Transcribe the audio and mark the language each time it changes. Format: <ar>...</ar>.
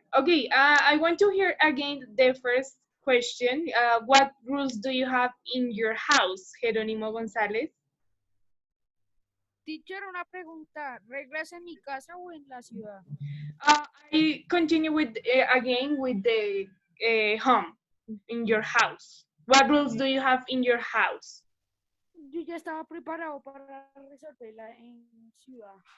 <en>Okay, I want to hear again the first question. What rules do you have in your house, Jerónimo González?</en> <es>Teacher, una pregunta. ¿Reglas en mi casa o en la ciudad?</es> <en>I continue with again with the home in your house. What rules do you have in your house?</en> <es>Yo ya estaba preparado para resolverla en ciudad.</es>